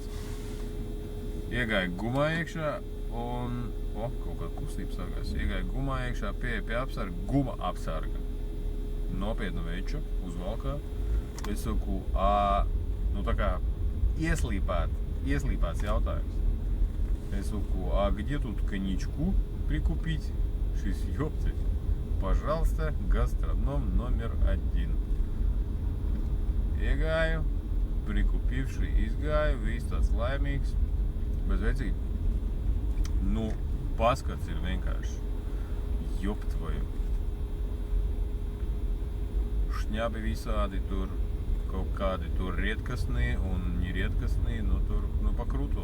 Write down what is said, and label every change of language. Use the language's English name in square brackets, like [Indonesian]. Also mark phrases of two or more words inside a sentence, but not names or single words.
[Latvian] Iegāju Gumā iekšā un, kaut kā kustība sākās. Iegāju Gumā iekšā, pie apsarga, Guma apsarga. Nopietnu veču uzvalkā. Es saku, nu tā kā ieslīpāts jautājums. Es saku, [Russian] где тут коньячку прикупить? [Latvian] Šis jopci. [Russian] Пожалуйста, гастроном номер 1. [Latvian] Iegāju, prikupivši, izgāju, viss tāds laimīgs. Bez vecīt. Nu, paskats ir vienkārši joptvoju. Šņabi visādi tur, kaut kādi tur rietkasnī un nierietkasnī, nu tur, nu [Russian] по круто.